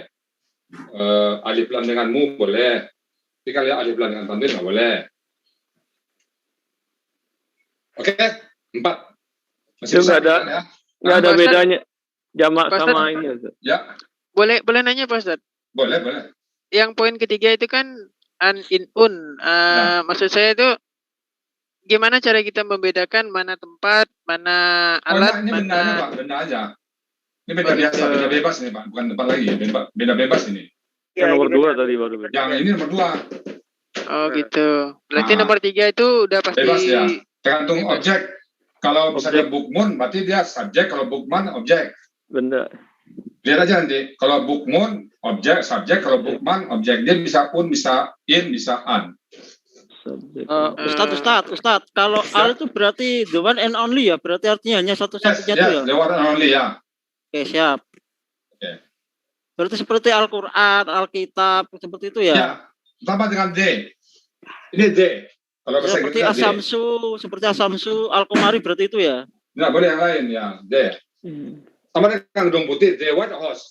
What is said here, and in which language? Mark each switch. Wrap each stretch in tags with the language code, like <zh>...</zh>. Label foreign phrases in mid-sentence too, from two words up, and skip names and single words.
<id>Alif lam dengan mu boleh. Tapi kalau alif lam dengan tanwin nggak boleh. Oke, 4. Masih nggak ada, ya? Nggak ada bedanya jamak sama ini. Ya. Boleh nanya Pak Ustadz? Boleh. Yang poin ketiga itu kan an in un. Maksud saya itu gimana cara kita membedakan mana tempat, mana alat, ini bendanya Pak, benda aja. Ini benda biasa, benda bebas nih Pak, bukan tempat lagi, benda bebas ini. Ya, nomor 2 tadi baru. Yang ini nomor 2. Oh gitu. Berarti nomor 3 itu udah pasti. Bebas ya. Tergantung objek. Kalau misalnya bukmun, berarti dia subjek. Kalau bukman, objek. Benda. Lihat aja nanti. Kalau bukmun, objek, subjek. Kalau bukman, objek. Dia bisa un, bisa in, bisa an. Ustadz. Kalau al itu berarti</id> <en>the one and only</en> <id>ya? Berarti artinya hanya satu-satunya itu ya?</id> <en>The one and only</en> <id>ya. Oke, siap. Okay. Berarti seperti Al-Quran, Alkitab, seperti itu ya? Ya, sama dengan D. Ini D. Kalau seperti Asamsu, Al-Qamari berarti itu ya? Nggak boleh yang lain ya, D. Sama dengan gedung putih, The White House.</id>